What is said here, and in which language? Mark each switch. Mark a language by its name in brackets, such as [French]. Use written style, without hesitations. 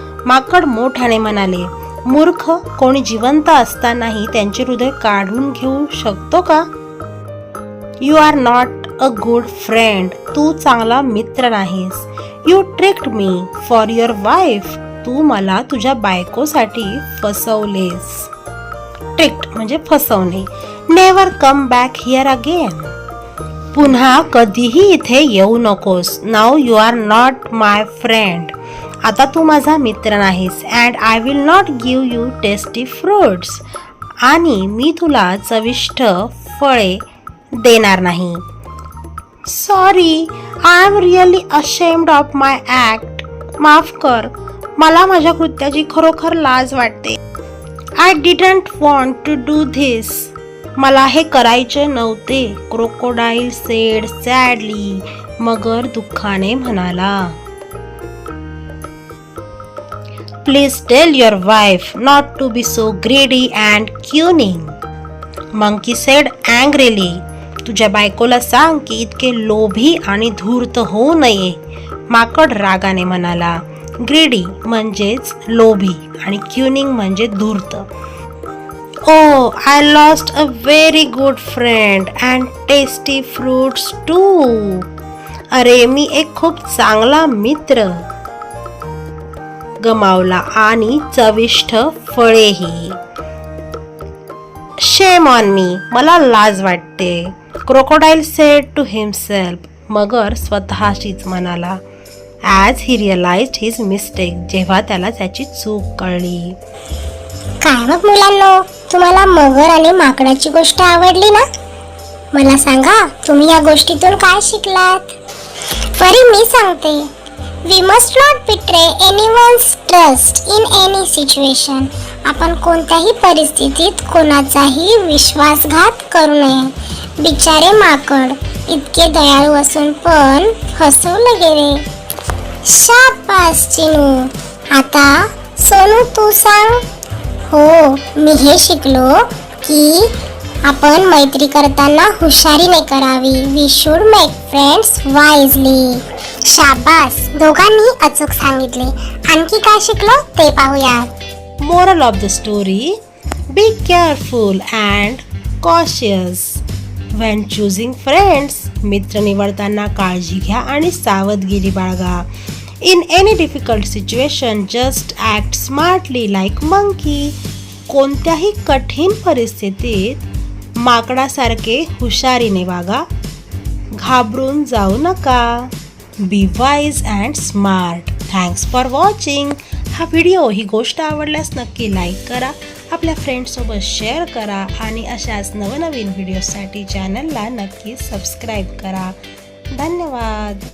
[Marathi] माकड मोठ्याने म्हणाले, मूर्ख, कोणी जिवंत असतानाही त्यांचे हृदय काढून घेऊ शकतो का? [English] You are not a good friend. [Marathi] तू चांगला मित्र नाहीस. [English] You tricked me for your wife. [Marathi] तू मला तुझ्या बायकोसाठी फसवलेस. ट्रिक्ड म्हणजे फसवणे. [English] Never come back here again. [Marathi] पुन्हा कधीही इथे येऊ नकोस. [English] Now you are not my friend. [Marathi] आता तू माझा मित्र नाहीस. [English] And I will not give you tasty fruits. [Marathi] आणि मी तुला चविष्ट फळे देणार नाही. [English] Sorry, I am really ashamed of my act. [Marathi] माफ कर, मला माझ्या कृत्याची खरोखर लाज वाटते. [English] I didn't want to do this. [Marathi] मला हे करायचे नव्हते. [English] Crocodile said sadly. [Marathi] मगर दुःखाने म्हणाला. [English] Please tell your wife not to be so greedy and cunning. Monkey said angrily. [Marathi] तुझ्या बायकोला सांग की इतके लोभी आणि धूर्त होऊ नये. माकड रागाने म्हणाला. ग्रीडी म्हणजेच लोभी आणि क्युनिंग म्हणजे धूर्त. [English] Oh, I lost a very good friend and tasty fruits too. [Marathi] अरे, मी एक खूप चांगला मित्र गमावला आणि चविष्ट फळेही. [English] Shame on me. [Marathi] मला लाज वाटते. [English] Crocodile said to himself. [Marathi] मगर स्वतःशीच म्हणाला. [English] As he realized his mistake. [Marathi] जेव्हा त्याला त्याची चूक कळली. काय मग मुलांनो, तुम्हाला मगर आणि माकडाची गोष्ट आवडली ना? मला सांगा, तुम्ही या गोष्टीतून काय शिकलात? परी मी सांगते. [English] We must not betray anyone's trust in any situation. [Marathi] आपण कोणत्याही परिस्थितीत कोणाचाही विश्वासघात करू नये. बिचारे माकड इतके दयाळू असून पण फसवले गेले. शाबास चिनू. आता सोनू तू सांग. हो, मी हे शिकलो की आपण मैत्री करताना हुशारीने करावी. [English] We should make friends wisely. [Marathi] शाबास, दोघांनी अचूक सांगितले. आणखी काय शिकलो ते पाहूया. [English] Moral of the story: Be careful and cautious when choosing friends. [Marathi] मित्र निवडताना काळजी घ्या आणि सावधगिरी बाळगा. [English] In any difficult situation, just act smartly like monkey. [Marathi] कोणत्याही कठीण परिस्थितीत माकडासारखे हुशारीने वागा. घाबरून जाऊ नका. [English] Be wise and smart. Thanks for watching. [Marathi] हा व्हिडिओ, ही गोष्ट आवडल्यास नक्की लाईक करा, आपल्या फ्रेंड्ससोबत शेअर करा आणि अशाच नवनवीन व्हिडिओसाठी चॅनलला नक्की सबस्क्राईब करा. धन्यवाद.